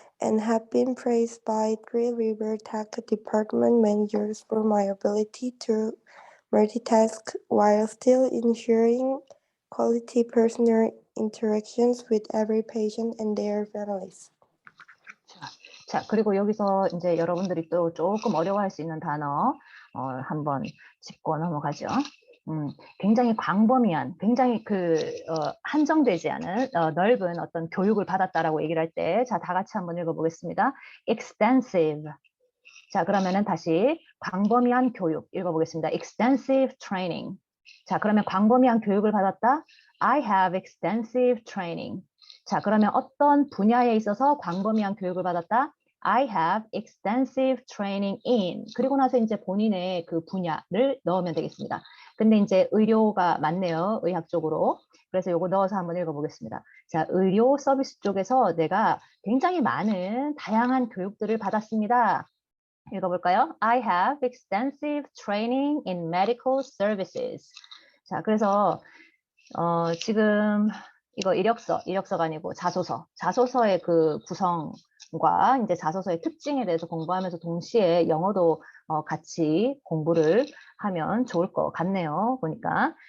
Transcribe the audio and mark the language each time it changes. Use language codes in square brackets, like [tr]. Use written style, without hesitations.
[en] and have been praised by 3 River Tech department managers for my ability to multitask while still ensuring quality personal interactions with every patient and their families. [ko] 자, 그리고 여기서 이제 여러분들이 또 조금 어려워할 수 있는 단어 한번 짚고 넘어가죠. 굉장히 광범위한, 굉장히 한정되지 않은 넓은 어떤 교육을 받았다라고 얘기를 할 때, 자, 다 같이 한번 읽어보겠습니다. [en] Extensive. [ko] 자, 그러면은 다시 광범위한 교육 읽어보겠습니다. [en] Extensive training. [ko] 자, 그러면 광범위한 교육을 받았다. [en] I have extensive training. [ko] 자, 그러면 어떤 분야에 있어서 광범위한 교육을 받았다. [en] I have extensive training in. [ko] 그리고 나서 이제 본인의 그 분야를 넣으면 되겠습니다. 근데 이제 의료가 맞네요. 의학 쪽으로. 그래서 요거 넣어서 한번 읽어보겠습니다. 자, 의료 서비스 쪽에서 내가 굉장히 많은 다양한 교육들을 받았습니다. 읽어볼까요? [en] I have extensive training in medical services. [ko] 자, 그래서 지금 이거 이력서가 아니고 자소서의 그 구성과 이제 자소서의 특징에 대해서 공부하면서 동시에 영어도 같이 공부를 하면 좋을 것 같네요. 보니까.